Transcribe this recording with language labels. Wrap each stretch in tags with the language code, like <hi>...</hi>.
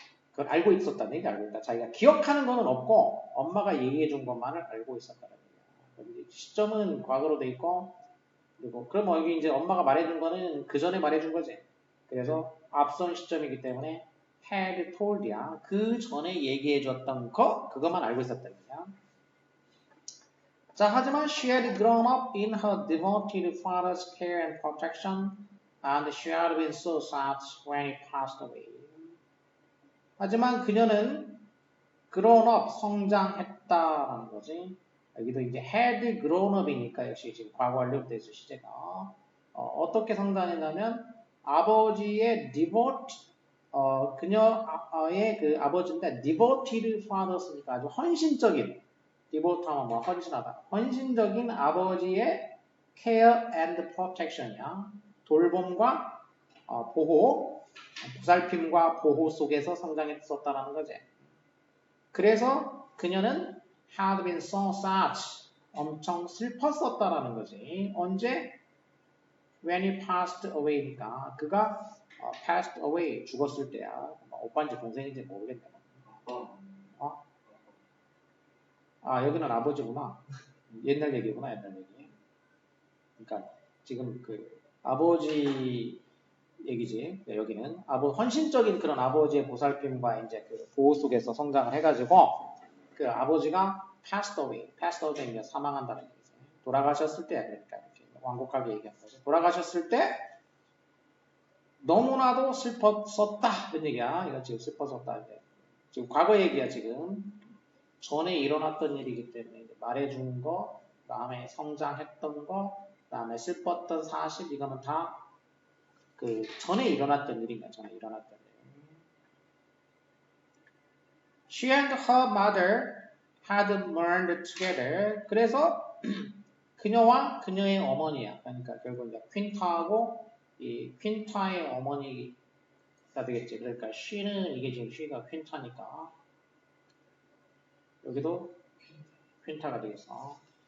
<ko>그걸 알고 있었다는 얘기 알고 있다. 자기가 기억하는 거는 없고 엄마가 얘기해 준 것만을 알고 있었다는 얘기야. 시점은 과거로 돼 있고 그리고 그럼 여기 이제 엄마가 말해준 거는 그 전에 말해준 거지. 그래서 앞선 시점이기 때문에 had told야. 그 전에 얘기해줬던 거 그것만 알고 있었다는 얘기야. 자, 하지만</ko> <en>she had grown up in her devoted father's care and protection, and she had been so sad when he passed away.</en> <ko>하지만 그녀는 grown up, 성장했다라는 거지. 여기도 이제</ko> <en>had grown up</en> <ko>이니까 역시 지금 과거 완료돼서 시제가 어떻게 성장했냐면 아버지의 devoted, 그녀의 그 아버지인데 devoted father스니까 아주 헌신적인 devote하면 뭐 헌신하다. 헌신적인 아버지의</ko> <en>care and protection</en> <ko>이야. 돌봄과 보호, 보살핌과 보호 속에서 성장했었다라는 거지. 그래서 그녀는</ko> <en>had been so sad,</en> <ko>엄청 슬펐었다라는 거지. 언제?</ko> <en>When he passed away니까</en> <ko>그가</ko> <en>passed away,</en> <ko>죽었을 때야. 오빠인지 동생인지 모르겠네. 여기는 아버지구나. 옛날 얘기구나, 옛날 얘기. 그러니까 지금 그 아버지 얘기지. 여기는 헌신적인 그런 아버지의 보살핌과 이제 그 보호 속에서 성장을 해가지고 그 아버지가</ko> <en>passed away</en> <ko>이제 사망한다는 얘기죠. 돌아가셨을 때, 그러니까 이렇게 완곡하게 얘기하는 거죠. 돌아가셨을 때 너무나도 슬펐었다 이런 얘기야. 이거 지금 슬펐었다 이제 지금 과거 얘기야 지금. 전에 일어났던 일이기 때문에 이제 말해준 거, 그다음에 성장했던 거, 그다음에 슬펐던 사실 이거는 다 그 전에 일어났던 일인 거야. 전에 일어났던 일.</ko> <en>She and her mother had mourned together.</en> <ko>그래서 그녀와 그녀의 어머니야. 그러니까 결국 이제 퀸타하고 이 퀸타의 어머니가 되겠지. 그러니까 she는 이게 지금 she가 퀸타니까 여기도 퀸타가 되겠어.</ko>